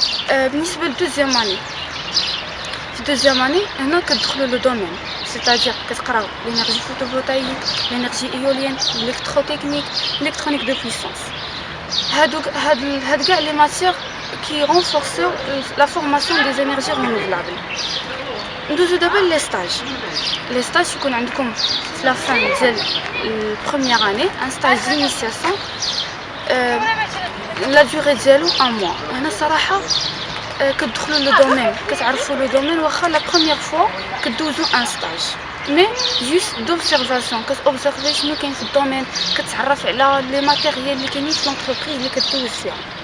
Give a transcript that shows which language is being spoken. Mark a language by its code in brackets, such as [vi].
[ar] بالنسبه للدوزيام اني، في الدوزيام اني هنا كتدخلوا لو دومين [fr] c'est-à-dire [ar] كتقراو [fr] l'énergie photovoltaïque, l'énergie éolienne, l'électrotechnique, l'électronique de puissance. [ar] هاد كاع لي ماتير كي [fr] renforcent la formation des énergies renouvelables. [ar] ندوزو دابا لي ستاج. لي ستاج يكون عندكم في لا فان ديال البروميير اني ان ستاج [fr] d'initiation [ar] لا دوري ديالو [fr] 1 mois. [ar] هنا صراحه كتدخلوا لو دومين كتعرفوا لو دومين واخا لا بروميير فوا كدوزو ان ستاج مي جوست دوبسيرفاسيون كتوبزيرفي شنو كاين في الدومين كتعرف على لي ماتيريال اللي كاينين في لونتربريز اللي كدوز فيها.